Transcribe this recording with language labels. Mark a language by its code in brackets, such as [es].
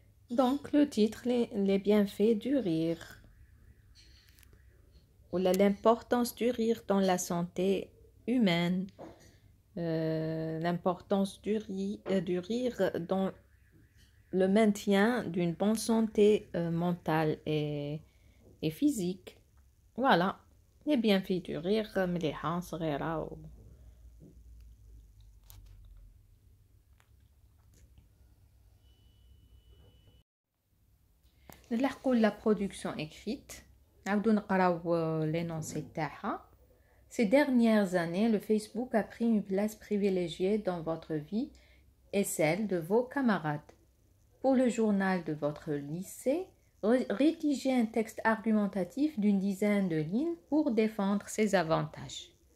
[fr] Donc le titre, les bienfaits du rire, ou l'importance du rire dans la santé humaine, l'importance du rire dans le maintien d'une bonne santé mentale et physique. Voilà, les bienfaits du rire, [ar] مليحة صغيرة نلحقوا [fr] la production écrite. [ar] نعاودوا نقراو l'énoncé تاعها. [fr] Ces dernières années, le Facebook a pris une place privilégiée dans votre vie et celle de vos camarades. Pour le journal de votre lycée, rédigez un texte argumentatif d'une dizaine de lignes pour défendre ses avantages.